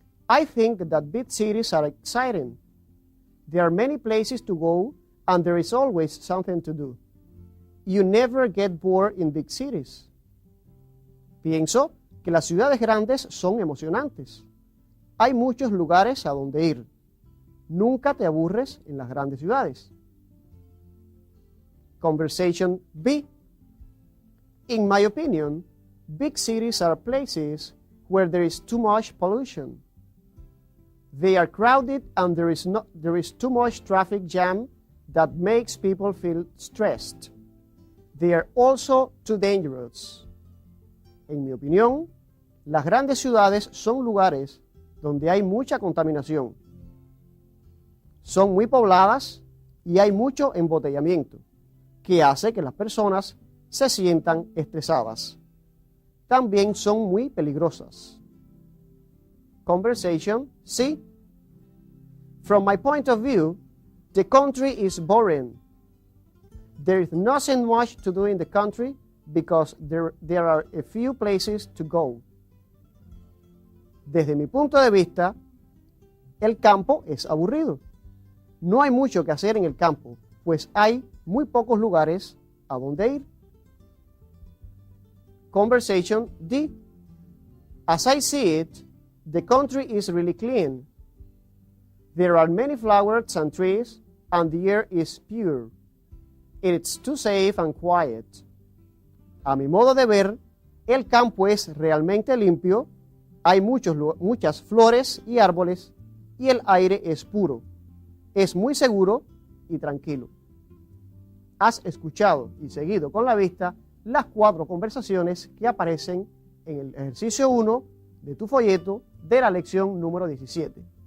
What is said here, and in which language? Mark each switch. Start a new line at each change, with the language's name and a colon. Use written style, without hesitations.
English: I think that big cities are exciting. There are many places to go and there is always something to do. You never get bored in big cities.
Spanish: Pienso que las ciudades grandes son emocionantes. Hay muchos lugares a donde ir. Nunca te aburres en las grandes ciudades.
English: Conversation B. In my opinion, big cities are places where there is too much pollution. They are crowded and there is too much traffic jam that makes people feel stressed. They are also too dangerous.
Spanish: En mi opinión, las grandes ciudades son lugares donde hay mucha contaminación. Son muy pobladas y hay mucho embotellamiento, que hace que las personas se sientan estresadas. También son muy peligrosas.
English: Conversation C. From my point of view, the country is boring. There is nothing much to do in the country because there are a few places to go.
Spanish: Desde mi punto de vista, el campo es aburrido. No hay mucho que hacer en el campo, pues hay muy pocos lugares a donde ir.
English: Conversation D. As I see it, the country is really clean. There are many flowers and trees, and the air is pure. It's too safe and quiet.
Spanish: A mi modo de ver, el campo es realmente limpio, hay muchas flores y árboles, y el aire es puro. Es muy seguro y tranquilo. Has escuchado y seguido con la vista las 4 conversaciones que aparecen en el ejercicio 1 de tu folleto de la lección número 17.